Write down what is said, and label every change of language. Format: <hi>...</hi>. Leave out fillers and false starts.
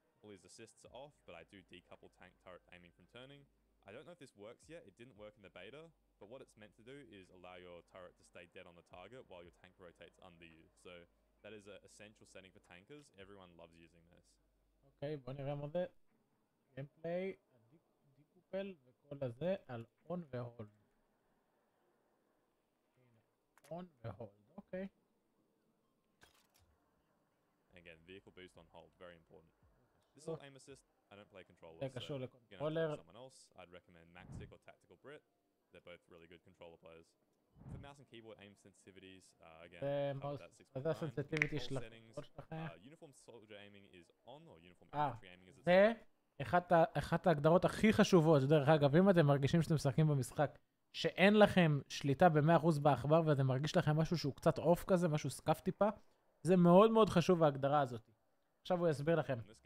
<en>All these assists are off, but I do decouple tank turret aiming from turning. I don't know if this works yet. It didn't work in the beta, but what it's meant to do is allow your turret to stay dead on the target while your tank rotates under you. So that is an essential setting for tankers. Everyone loves using this.</en> <he>אוקיי, בוא נראה מה זה. גיימפליי, דיקופל וכל הזה על און והולד. הנה, און והולד, אוקיי.</he> <en>Again, vehicle boost on hold, very important. This is all aim assist. I don't play controller.</en> <he>זה קשור לקונטרולר.</he> <en>Someone else, I'd recommend Maxtic or Tactical Brit. They're both really good controller players. For mouse and keyboard aim sensitivities, again,</en> <he>זה הסנסיטיביטי של הקונטרול שלכם.</he> <en>Uniform soldier aiming is on, or uniform infantry aiming is.</en> <he>זה אחת ההגדרות הכי חשובות. דרך אגב, אם אתם מרגישים שאתם משחקים במשחק שאין לכם שליטה ב-100% בעכבר ואתם מרגיש לכם משהו שהוא קצת אוף כזה, משהו סקאפ טיפה, זה מאוד מאוד חשוב ההגדרה הזאת. עכשיו הוא יסביר לכם.</he>